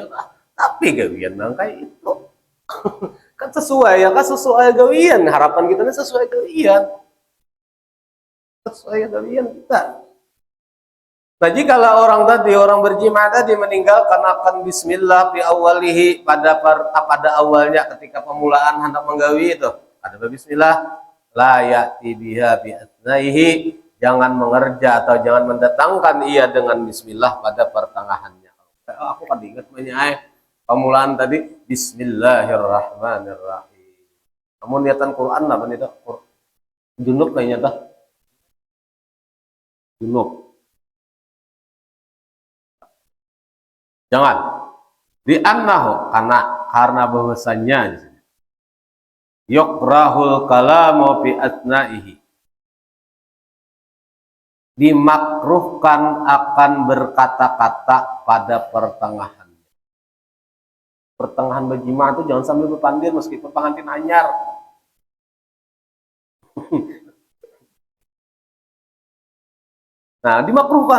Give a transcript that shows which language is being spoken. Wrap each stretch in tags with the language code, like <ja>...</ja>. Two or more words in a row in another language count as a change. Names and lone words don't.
<bjn>Tapi gawian nang kayak itu kan sesuai ya kan, sesuai gawian, harapan kita ini sesuai gawian. Sesuai kalian kita. Nah, jika orang berjima tadi meninggalkan akan</bjn> <ar>بسم الله في أوله</ar> <bjn>pada awalnya ketika pemulaan hendak menggawi itu ada bismillah,</bjn> <ar>لا يأتي بها بأثنائه,</ar> <bjn>jangan mengerja atau jangan mendatangkan ia dengan bismillah pada pertengahannya. Aku kan ingat menyai pemulaan tadi bismillahirrahmanirrahim. Namun niatan Quran apa nih junub kayaknya dah. Junub. Jangan. Di annahu karena bahwasannya</bjn> <ar>يكره الكلام في أثنائه.</ar> <id>Dimakruhkan akan berkata-kata pada pertengahannya.</id> <bjn>Pertengahan berjima itu jangan sambil berpandir meskipun pengantin anyar. Nah, dimakruhkan.</bjn>